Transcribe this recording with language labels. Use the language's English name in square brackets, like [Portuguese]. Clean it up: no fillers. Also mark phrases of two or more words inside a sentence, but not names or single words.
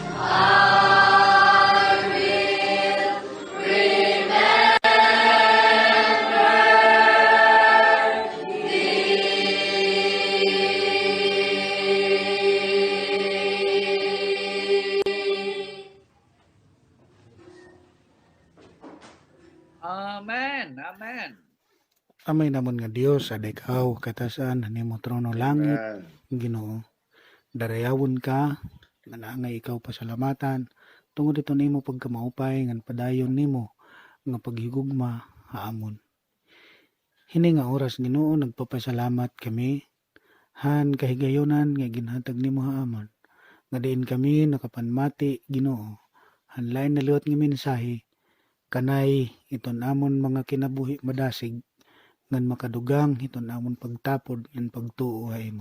[English] I will remember thee. [Waray] Amen. Amen. Amay namon nga Dios sa ikaw katasan nimo trono langit Ginoo. Darayawon ka nga naangay ikaw pasalamatan tungod ito nimo pagkamaupay ngan padayon nimo nga paghigugma haamon. Hini nga oras Ginoo nagpapasalamat kami han kahigayonan nga ginhatag nimo haamon. Nga diin kami nakapanmati Ginoo. Han lain na liwat nga mensahe kanay iton amon mga kinabuhi madasig ngan makadugang iton amon pagtapod ngan pagtuo mo.